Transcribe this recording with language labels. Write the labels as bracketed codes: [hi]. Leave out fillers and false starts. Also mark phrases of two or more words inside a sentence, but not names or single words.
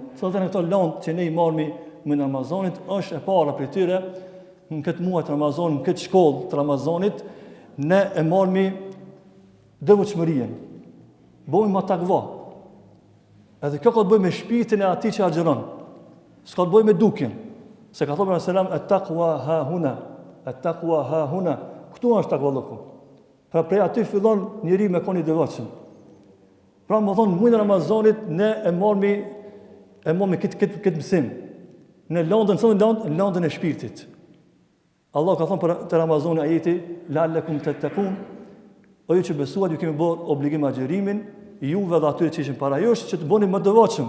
[sq] Cilat janë ato lëndë që ne i marrmi në Ramazanit? Është e para prej tyre, në këtë muaj të Ramazanit, në këtë shkollë të Ramazanit, ne e marrmi devotshmërinë. Bëjmë ma takva. Edhe kjo ka të bëjë me shpirtin e atij që agjeron. S'ka të bëjë me dukjen. Se ka thënë [ar] صلى الله عليه وسلم, التقوى هاهنا, التقوى هاهنا. [sq] Këtu është takvalloku. Pra prej aty fillon njeriu me qenë i devotshëm. Pra më thonë, muajin e Ramazanit ne e marrmi këtë mësim. Në lëndën e shpirtit. Allah ka thënë për të Ramazanit ajeti, [ar] لعلكم تتقون, [sq] o ju që besuat, ju kemi bërë obligim agjerimin, juve dhe atyre që ishin para jush, që të bëni më devotshëm.